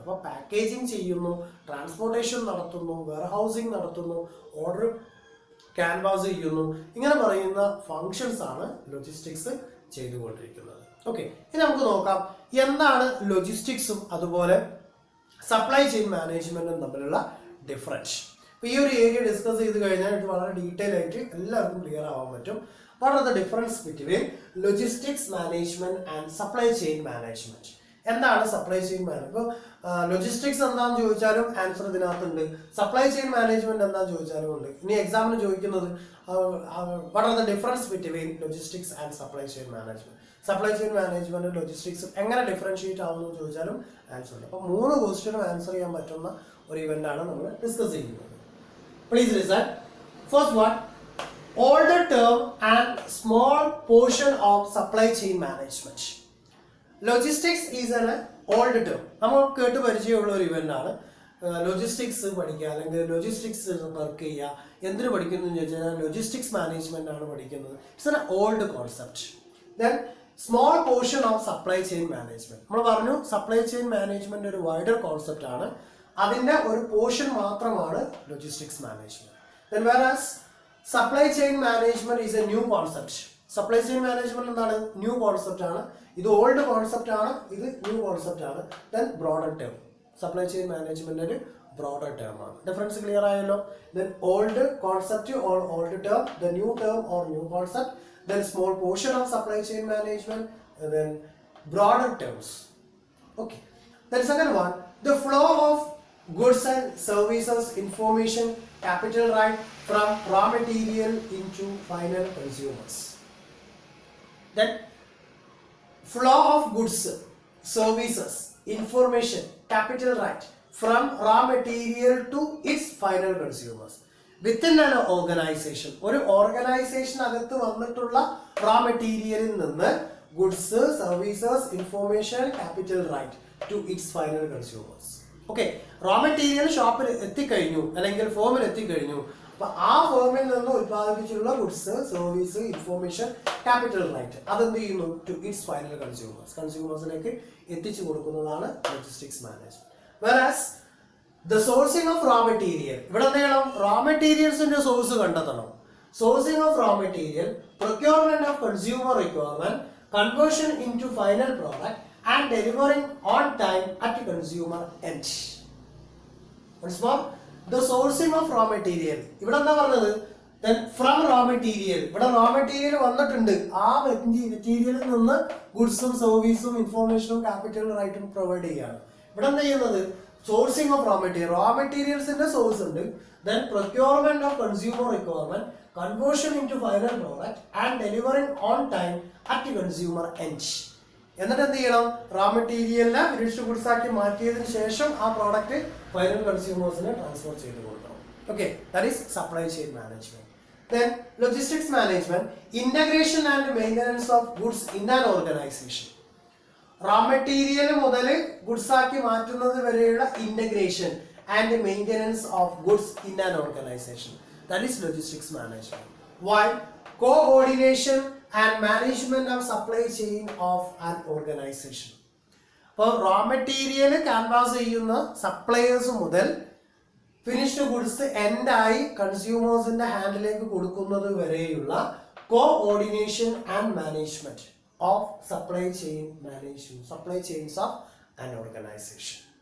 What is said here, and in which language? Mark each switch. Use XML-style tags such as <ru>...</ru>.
<ml>അപ്പോൾ പാക്കേജിങ് ചെയ്യുന്നു, ട്രാൻസ്പോർട്ടേഷൻ നടത്തുന്നു, വെയർഹൗസിങ് നടത്തുന്നു, ഓർഡർ ക്യാൻവാസ് ചെയ്യുന്നു, ഇങ്ങനെ പറയുന്ന ഫങ്ഷൻസ് ആണ് ലോജിസ്റ്റിക്സ് ചെയ്തുകൊണ്ടിരിക്കുന്നത്. ഓക്കെ, ഇനി നമുക്ക് നോക്കാം എന്താണ് ലോജിസ്റ്റിക്സും അതുപോലെ സപ്ലൈ ചെയിൻ മാനേജ്മെന്റും തമ്മിലുള്ള ഡിഫറൻസ്. അപ്പോൾ ഈ ഒരു ഏരിയ ഡിസ്കസ് ചെയ്ത് കഴിഞ്ഞാൽ ഇത് വളരെ ഡീറ്റെയിൽ ആയിട്ട് എല്ലാവർക്കും ക്ലിയർ ആവാൻ പറ്റും.</ml> <en>What are the difference between logistics management and supply chain management?</en> <ml>എന്താണ് സപ്ലൈ ചെയിൻ മാനേജ്മെന്റ്? ഇപ്പോൾ ലോജിസ്റ്റിക്സ് എന്താണെന്ന് ചോദിച്ചാലും ആൻസർ ഇതിനകത്തുണ്ട്, സപ്ലൈ ചെയിൻ മാനേജ്മെന്റ് എന്താണെന്ന് ചോദിച്ചാലും ഉണ്ട്. ഇനി എക്സാമിന് ചോദിക്കുന്നത്</ml> <en>what are the difference between logistics and supply chain management?</en> <ml>Supply chain management ലോജിസ്റ്റിക്സും എങ്ങനെ ഡിഫറൻഷിയേറ്റ് ആവുമെന്ന് ചോദിച്ചാലും ആൻസർ ഉണ്ട്. അപ്പോൾ 3 ക്വസ്റ്റ്യനും ആൻസർ ചെയ്യാൻ പറ്റുന്ന ഒരു ഇവന്റ് ആണ് നമ്മൾ ഡിസ്കസ് ചെയ്യുന്നത്.</ml> <en>Please listen. First one, older term and small portion of supply chain management. Logistics is an old term.</en> <ml>നമ്മൾ കേട്ട് പരിചയമുള്ള ഒരു ഇവന്റ് ആണ്. ലോജിസ്റ്റിക്സ് പഠിക്കുക അല്ലെങ്കിൽ ലോജിസ്റ്റിക്സ് വർക്ക് ചെയ്യുക. എന്തിനു പഠിക്കുന്നു എന്ന് ചോദിച്ചാൽ ലോജിസ്റ്റിക്സ് മാനേജ്മെന്റ് ആണ് പഠിക്കുന്നത്.</ml> <en>It's an old concept. Then small portion of supply chain management.</en> <ml>നമ്മൾ പറഞ്ഞു സപ്ലൈ ചെയിൻ മാനേജ്മെന്റ് ഒരു വൈഡർ കോൺസെപ്റ്റ് ആണ്. അതിന്റെ ഒരു പോർഷൻ മാത്രമാണ് logistics management.</ml> <en>Then whereas supply chain management is a new concept.</en> <ml>Supply chain management എന്താണ്? ന്യൂ കോൺസെപ്റ്റ് ആണ്. ഇത് ഓൾഡ് കോൺസെപ്റ്റ് ആണ്, ഇത് ന്യൂ കോൺസെപ്റ്റ് ആണ്.</ml> <en>Then broader term.</en> <ml>Supply chain management ഒരു ബ്രോഡർ ടേം ആണ്. ഡിഫറൻസ് ക്ലിയർ ആയല്ലോ.</ml> <en>Then old concept or old term, the new term or new concept, then small portion of supply chain management, then broader terms. Okay. Then second one, the flow of goods and services, information, capital right from raw material into final consumers. Then flow of goods, services, information, capital right from raw material to its final consumers. Within an organization,</en> <ml>ഒരു organisation അകത്ത് വന്നിട്ടുള്ള raw material നിന്ന് goods, services, information, capital right to its final consumers. Okay, raw material ഷോപ്പിൽ എത്തിക്കഴിഞ്ഞു അല്ലെങ്കിൽ ഫോമിൽ എത്തിക്കഴിഞ്ഞു. അപ്പൊ ആ ഫോമിൽ നിന്ന് ഉത്പാദിപ്പിച്ചിട്ടുള്ള goods, service, information, capital right അതെന്ത് ചെയ്യുന്നു?</ml> <en>To its final consumers.</en> <ml>കൺസ്യൂമേഴ്സിലേക്ക് എത്തിച്ചു കൊടുക്കുന്നതാണ് logistics management.</ml> <en>Whereas the sourcing of raw material.</en> <ml>ഇവിടെ എന്ത് ചെയ്യണം? റോ മെറ്റീരിയൽസിന്റെ സോഴ്സ് കണ്ടെത്തണം.</ml> <en>Sourcing of raw material, procurement of consumer requirement, conversion into final product and delivering on time at consumer end. Once more, the sourcing of raw material.</en> <ml>ഇവിടെ എന്താ പറഞ്ഞത്?</ml> <en>Then from raw material.</en> <ml>ഇവിടെ raw material വന്നിട്ടുണ്ട്. ആ മെറ്റീരിയലിൽ നിന്ന് ഗുഡ്സും സർവീസും ഇൻഫോർമേഷനും capital റൈറ്റും പ്രൊവൈഡ് ചെയ്യാണ്. ഇവിടെ എന്താ ചെയ്യുന്നത്? Sourcing of raw material. Raw മെറ്റീരിയൽസിന്റെ source ഉണ്ട്.</ml> <en>Then procurement of consumer requirement, conversion into final product and delivering on time at consumer end.</en> <ml>എന്നിട്ട് എന്ത് ചെയ്യണം? റോ മെറ്റീരിയലിനെ ഫിനിഷ്ഡ് ഗുഡ്സ് ആക്കി മാറ്റിയതിനു ശേഷം ആ പ്രോഡക്റ്റ് ഫൈനൽ കൺസ്യൂമേഴ്സിന് ട്രാൻസ്ഫർ ചെയ്ത് കൊടുക്കണം.</ml> <en>Okay, that is supply chain management. Then logistics management, integration and maintenance of goods in an organization.</en> <ml>Raw material മുതൽ ഗുഡ്സ് ആക്കി മാറ്റുന്നത് വരെയുള്ള integration and maintenance of goods in an organisation.</ml> <en>That is logistics management. Why? Coordination and management of supply chain of an organization.</en> <ml>അപ്പോൾ raw material canvas ചെയ്യുന്ന suppliers മുതൽ finished goods എൻഡായി കൺസ്യൂമേഴ്സിന്റെ ഹാൻഡിലേക്ക് കൊടുക്കുന്നത് വരെയുള്ള coordination and management of supply chain management, supply chains of an organisation.</ml>